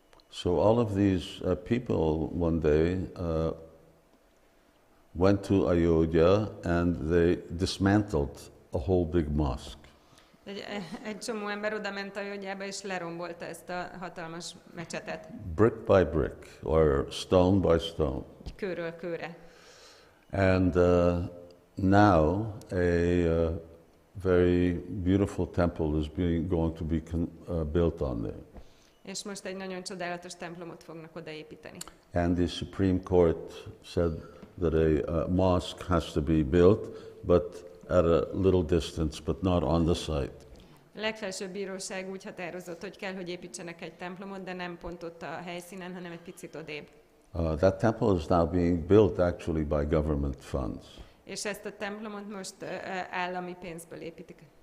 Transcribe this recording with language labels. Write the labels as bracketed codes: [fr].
[en] So all of these people one day went to Ayodhya and they dismantled a whole big mosque. [hu] Egy csomó ember oda ment Ayodhyába, és lerombolta ezt a hatalmas mecsetet. [en] Brick by brick, or stone by stone. [hu] Kőről kőre. [en] And now a very beautiful temple is going to be built on there. [hu] És most egy nagyon csodálatos templomot fognak odaépíteni. [en] And the Supreme Court said that a mosque has to be built, but at a little distance, but not on the site. [hu] A legfelsőbb bíróság úgy határozott, hogy kell, hogy építsenek egy templomot, de nem pont ott a helyszínen, hanem egy picit odébb. [en] That temple is now being built actually by government funds. [hu] És ezt a templomot most állami pénzből építik.